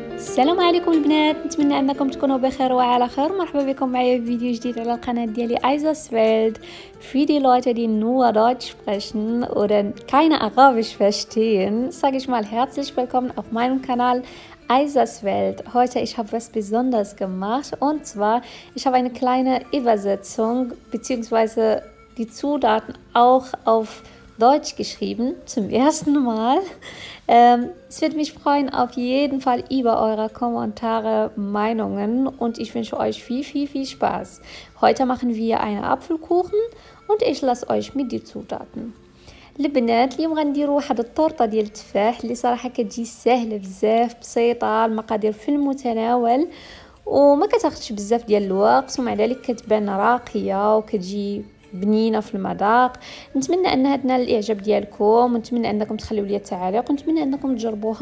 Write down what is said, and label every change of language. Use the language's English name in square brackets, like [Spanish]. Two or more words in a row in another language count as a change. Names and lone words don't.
[Arabic] السلام عليكم البنات، نتمنى انكم تكونوا بخير وعلى خير. مرحبا بكم معايا في فيديو جديد على القناه ديالي Aiza's Welt. [German] Für die Leute, die nur Deutsch sprechen oder keine Arabisch verstehen, sage ich mal herzlich willkommen auf meinem Kanal Aiza's Welt. Heute ich habe was Besonderes gemacht, und zwar ich habe eine kleine Übersetzung bzw. die Zutaten auch auf Deutsch geschrieben, zum ersten Mal. Es würde mich freuen auf jeden Fall über eure Kommentare, Meinungen, und ich wünsche euch viel Spaß. Heute machen wir einen Apfelkuchen und ich lasse euch mit die Zutaten. [Arabic] البنات اليوم غنديروا واحد الطورطه ديال التفاح اللي صراحه كتجي سهله بزاف، بسيطه، المقادير في المتناول وما كتاخذش بزاف ديال الوقت، ومع ذلك كتبان راقيه وكتجي بنينه في المذاق. نتمنى انها تنال الاعجاب ديالكم، ونتمنى انكم تخليوا لي التعاليق، ونتمنى انكم تجربوها.